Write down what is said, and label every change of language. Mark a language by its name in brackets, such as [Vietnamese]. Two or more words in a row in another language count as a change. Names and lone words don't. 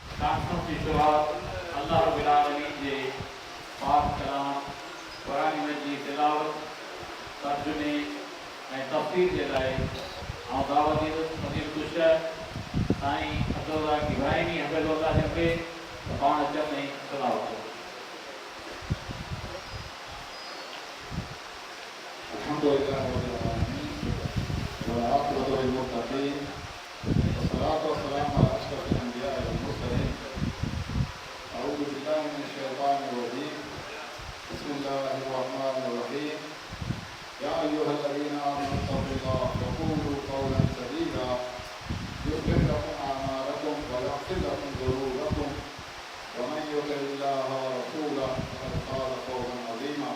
[Sindhi] कॉन्फ्रेंस की शुरुआत अल्लाह [Arabic] رب العالمين [Sindhi] जे पाक कलाम कुरान मजीद जी तिलावत तर्जुमे ऐं तफ़सीर जे लाइ आउं दावत ॾींदुसि [Arabic] فضيلة الشيخ [Sindhi] साईं अब्दुल्लाह इब्राहिमी हफ़िज़हुल्लाह जंखे त पाण अचनि ऐं तिलावत कनि। [Arabic] الحمد لله رب العالمين والعاقبة للمتقين والصلاة والسلام على أشرف الأنبياء والمرسلين أعوذ بالله من الشيطان الرجيم بسم الله الرحمن الرحيم يا أيها الذين آمنوا اتقوا الله وقولوا قولا سديدا يصلح لكم أعمالكم ويغفر لكم ذنوبكم ومن يطع الله ورسوله فقد فاز فوزا عظيما.